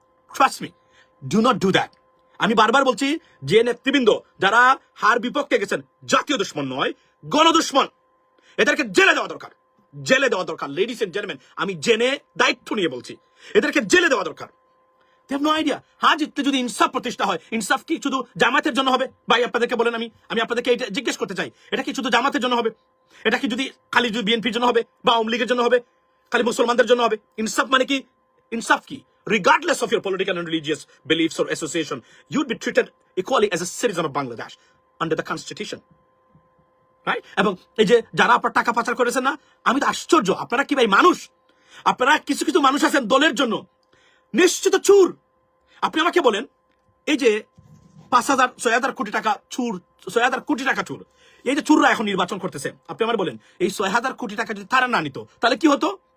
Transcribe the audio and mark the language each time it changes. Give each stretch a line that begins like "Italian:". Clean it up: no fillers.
English: Trust me, do not do that.
Bangla: আমি বারবার বলছি, যে নেতৃবৃন্দ যারা হার বিপক্ষে গেছেন, জাতীয় দুশ্মন নয়, গণদুশ্মন, এদেরকে জেলে দেওয়া দরকার,
English: Ladies and gentleman.
Bangla: আমি জেনে দায়িত্ব নিয়ে বলছি, এদেরকে জেলে দেওয়া দরকার।
English: They have no idea.
Bangla: জিততে যদি ইনসাফ প্রতিষ্ঠা হয়, ইনসাফ কি শুধু জামাতের জন্য হবে? ভাই আপনাদেরকে বলেন, আমি আপনাদেরকে এটা জিজ্ঞেস করতে চাই, এটা কি শুধু জামাতের জন্য হবে? এটা কি যদি খালি বিএনপির জন্য হবে বা আওয়ামী লীগের জন্য হবে, খালি মুসলমানদের জন্য হবে? ইনসাফ মানে কি? ইনসাফ কি?
English: Regardless of your political and religious beliefs or association, you'd be treated equally as a citizen of Bangladesh under the constitution. Right?
Bangla: এবং এই যে যারা আপনার টাকা পাচার করেছেন না, আমি তো আশ্চর্য, আপনারা কি ভাই মানুষ? আপনারা কিছু কিছু মানুষ আছেন দলের জন্য নিশ্চিত চুর। আপনি আমাকে বলেন, এই যে 5,000-6,000 কোটি টাকা চুর, 6,000 কোটি টাকা চুর, এই যে চুররা এখন নির্বাচন করতেছে, আপনি আমার বলেন এই 6,000 কোটি টাকা যদি তারা না নিত, তাহলে কি হতো?